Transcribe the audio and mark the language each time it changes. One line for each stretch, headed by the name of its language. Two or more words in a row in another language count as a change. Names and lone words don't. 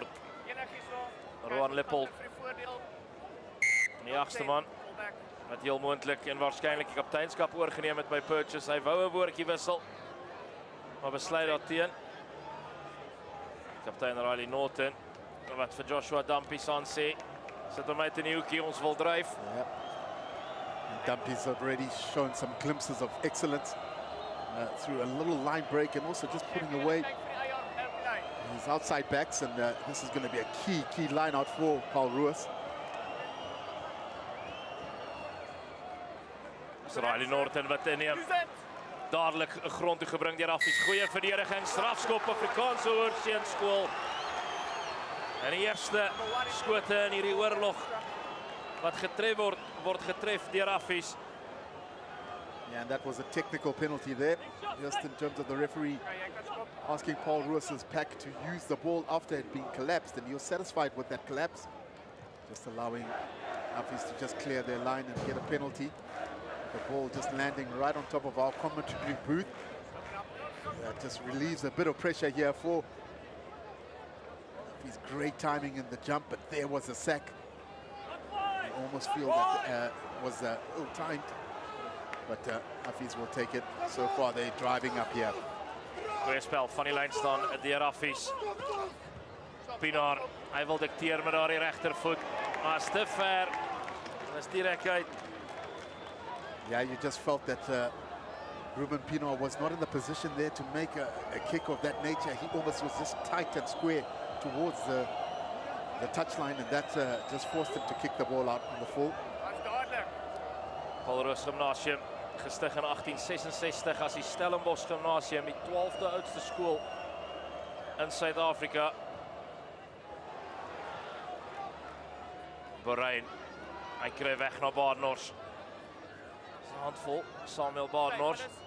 Afrikaans: Roan Lippold. Die 8ste man. Wat heel moontlik en waarskynlik die kapteinskap oorgeneem het by Purchase. Hy wou 'n woordjie wissel, maar besluit daarteen. Kaptein Riley Norton, wat vir Joshua Dumpies aan sê, sit hom uit in die hoekie, ons wil dryf.
English: Yep. And Dumpies already shown some glimpses of excellence through a little line break and also just putting away his outside backs, and this is going to be a key line out for Paul Roos.
Afrikaans: Riley Norton wat inneem. Dadelik grond toe gebring deur Affies. Goeie verdediging, strafskop Afrikaanse Hoërseunskool. En die eerste skote in hierdie oorlog wat getref word getref deur Affies.
English: Yeah, and that was a technical penalty there, just in terms of the referee asking Paul Roos's pack to use the ball after it being collapsed, and he was satisfied with that collapse, just allowing Affies to just clear their line and get a penalty. The ball just landing right on top of our commentary booth. That just relieves a bit of pressure here for Affies. Great timing in the jump, but there was a sack. I almost feel that was ill-timed, but Affies will take it. So far they're driving up here.
Afrikaans: Goeie spel van die lyn staan deur Affies. Pinaar, hy wil dikteer met daardie regtervoet, maar is te ver. Dis direk uit.
English: Yeah, you just felt that Ruben Pinaar was not in the position there to make a kick of that nature. He almost was just tight and square towards the touchline, and that just forced him to kick the ball out on the full.
Afrikaans: Paul Roos Gymnasium, gestig in 1866 as die Stellenbosch Gymnasium, die 12de oudste skool in Suid-Afrika. Borein, hy kry weg na Badenhorst. Handvol, Samuel Badenhorst.